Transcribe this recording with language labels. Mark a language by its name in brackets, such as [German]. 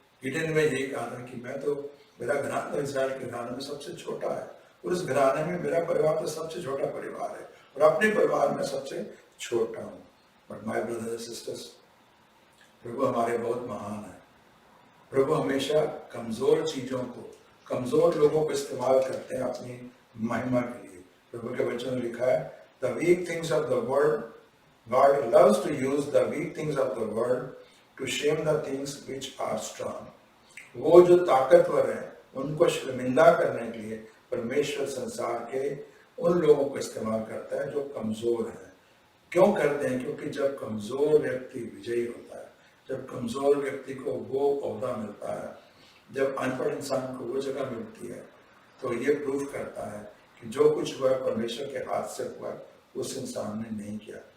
[Hindi] गिडेन में यही कहा था कि मैं तो, मेरा घराना इज़राइल के घराने में सबसे छोटा है, और उस घराने में मेरा परिवार तो सबसे छोटा परिवार है, और अपने परिवार में सबसे छोटा हूँ। [English] but my brothers and sisters, [Hindi] प्रभु हमारे बहुत महान है। प्रभु हमेशा कमजोर चीजों को, कमजोर लोगों को इस्तेमाल करते हैं अपनी महिमा के लिए। प्रभु के वचन में लिखा है, [English] The weak things of the world, God loves to use the weak things of the world to shame the things which are strong. [Hindi] वो जो ताकतवर हैं उनको शर्मिंदा करने के लिए परमेश्वर संसार के उन लोगों को इस्तेमाल करता है जो कमजोर हैं। क्यों करते हैं? क्योंकि जब कमजोर व्यक्ति विजयी होता है, जब कमजोर व्यक्ति को वो ओहदा मिलता है, जब अनपढ़ इंसान को वो जगह मिलती है, तो ये प्रूफ करता है कि जो कुछ हुआ परमेश्वर के हाथ से हुआ, उस इंसान ने नहीं किया।